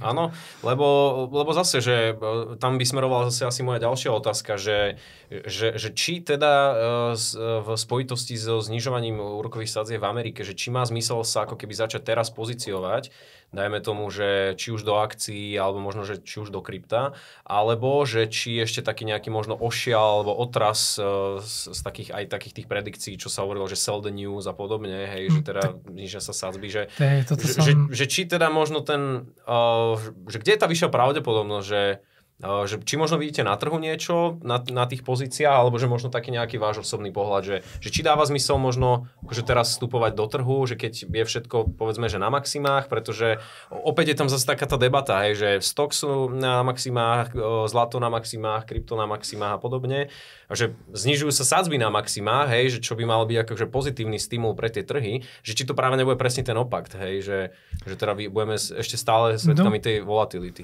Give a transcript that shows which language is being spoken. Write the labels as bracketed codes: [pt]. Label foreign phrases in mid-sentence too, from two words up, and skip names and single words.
[sk] Áno, lebo zase, že tam by smerovala zase asi moja ďalšia otázka, že či teda v spojitosti so znižovaním úrokových sadzieb v Amerike, že či má zmysel sa ako keby začať teraz pozíciovať, dajme tomu, že či už do akcií, alebo možno, že či už do krypta, alebo že či ešte taký nejaký možno ošial alebo otras z takých tých predikcií, čo sa hovorilo, že [en] sell the news [sk] a podobne, hej, že teda znižia sa sadzby, že či teda možno že kde je tá vyššia pravdepodobnosť, že či možno vidíte na trhu niečo na tých pozíciách, alebo že možno taký nejaký váš osobný pohľad, že či dáva zmysel možno akože teraz vstupovať do trhu, že keď je všetko povedzme, že na maximách, pretože opäť je tam zase taká tá debata, hej, že stock sú na maximách, zlato na maximách, krypto na maximách a podobne, a že znižujú sa sadzby na maximách, hej, že čo by mal byť akože pozitívny stimul pre tie trhy, že či to práve nebude presne ten opak, hej, že teda budeme ešte stále svedkami tej volatility.